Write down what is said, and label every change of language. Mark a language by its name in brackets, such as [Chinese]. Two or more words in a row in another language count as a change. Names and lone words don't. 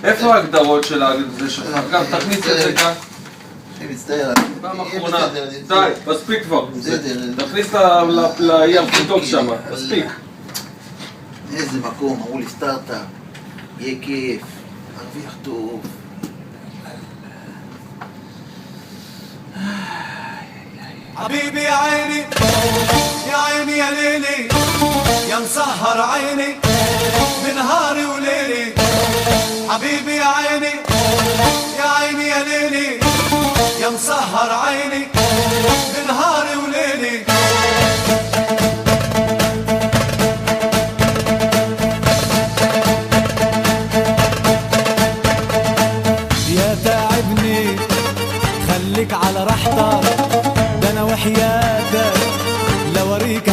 [Hebrew] איפה ההגדרות של זה שלך? גם תכניס את זה כאן. אני מצטער. פעם יהיה אחרונה. בסדר, די, מספיק כבר. בסדר. תכניס לים שם, מספיק. איזה מקום, אמרו לי סטארט-אפ. יהיה כיף. הרוויח טוב. [Arabic] حبيبي يا عيني يا عيني يا ليلي يا مسهر عيني بنهاري وليلي حبيبي يا عيني يا عيني يا ليلي يا مسهر عيني بنهاري وليلي يا تعبني خليك على راحتك وحياتك لوريك